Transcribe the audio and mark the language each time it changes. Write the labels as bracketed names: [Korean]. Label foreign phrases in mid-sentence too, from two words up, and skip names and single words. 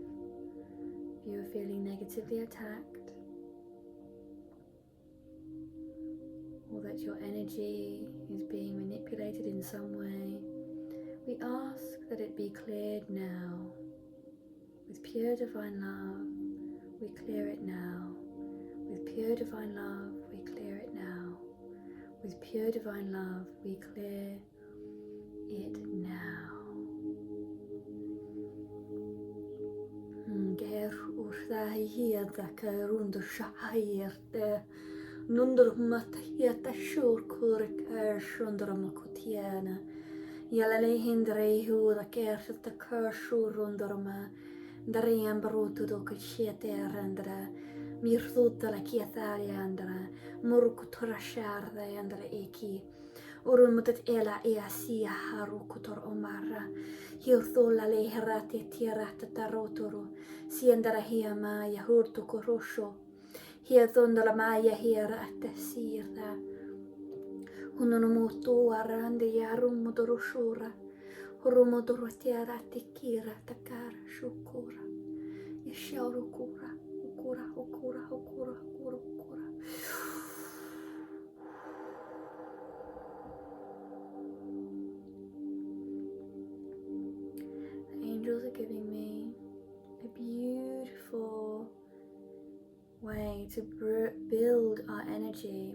[English] If you are feeling negatively attacked, or that your energy is being manipulated in some way, we ask that it be cleared now with pure divine love, we clear it now. With pure divine love, we clear it now. With pure divine love, we clear it now. Ger urthahiyata karundu shahayerte nundur matahiyata shurkur kershundur makutiana yalale hindre huda kershata kershurundurma darian brutu do kishete arandra mirtuta la kiatari andra murkutura sharda andra eki urumutat ela easia harukutor omara hirthulla leherati tirata tarotoro siendara hiama ja hurtukorosho hiethundala maya hierata sirda hununu muuttuu arandi ja rummutorushura hurumutorotiara tikira takara shukura ja shaurukura ukura ukura ukura ukura ukura. Angels are giving me a beautiful way to build our energy.